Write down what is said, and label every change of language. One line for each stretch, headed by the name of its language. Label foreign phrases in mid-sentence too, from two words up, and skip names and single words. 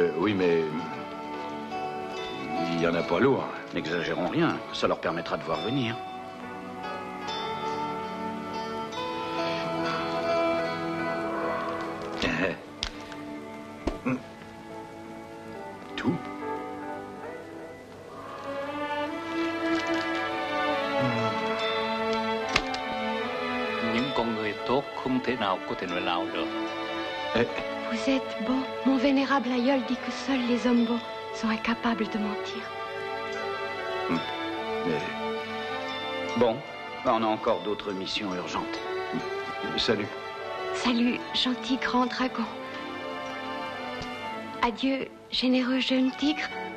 French: Ah. Oui, mais... y en a pas lourd. N'exagérons rien, ça leur permettra de voir venir. Tout.
Vietnamese: Những con người tốt không thể nào có thể nói láo được.
French: Vous êtes beau. Mon vénérable aïeul dit que seuls les hommes beaux sont incapables de mentir. Bon, on a encore d'autres missions urgentes. Salut. Salut, gentil grand dragon. Adieu, généreux jeune tigre.